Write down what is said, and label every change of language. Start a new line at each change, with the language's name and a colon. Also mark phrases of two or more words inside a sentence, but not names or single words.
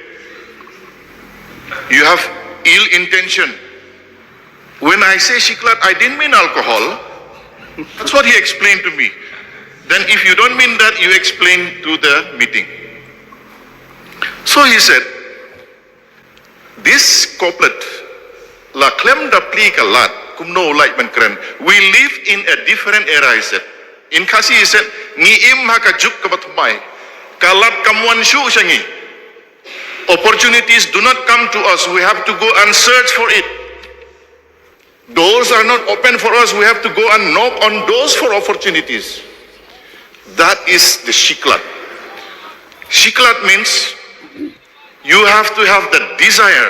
English: You have ill intention. When I say Shiklat, I didn't mean alcohol. That's what he explained to me. Then if you don't mean that, you explain to the meeting. So he said, this couplet,
Khasi: La klem da pli Klat, kumno ulait mankren,
English: we live in a different era, he said. In Khasi, he said,
Khasi: Ni'im haka juk kabatmai, Klat kamwan shu shangi.
English: Opportunities do not come to us, we have to go and search for it. Doors are not open for us, we have to go and knock on doors for opportunities. That is the Shiklat. Shiklat means you have to have the desire.